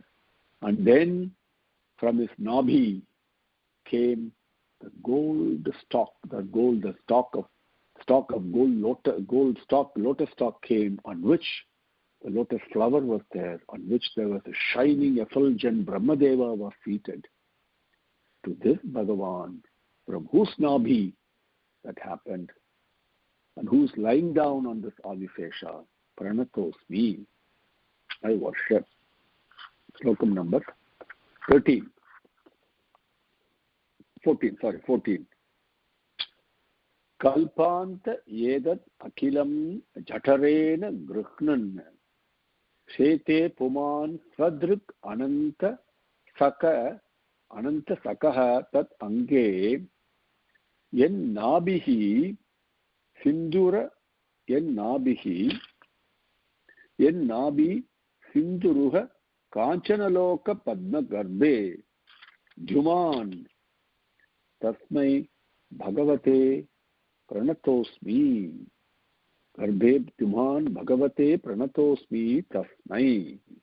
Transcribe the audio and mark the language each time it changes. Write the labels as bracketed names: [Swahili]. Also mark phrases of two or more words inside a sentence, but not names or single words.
[English] And then from his nabi came the gold stalk, lotus stalk came, on which the lotus flower was there, on which there was a shining effulgent Brahmadeva was seated. To this Bhagavan, from whose nabi that happened, and who's lying down on this Adisesha, pranatosmi, I worship. Slokam number 14. [Sanskrit] कल्पान्त यदात् अखिलम् जठरेण गृह्णन् शेते पुमान् स्वदृक् अनन्त सकह तत् अङ्गे येन नाभिहि सिन्दुर येन नाभि सिन्दुरुह काञ्चनलोक पद्म गर्भे जुमन् तस्मै भगवते प्रणतोऽस्मि गर्भे जुमन् भगवते प्रणतोऽस्मि तस्मै.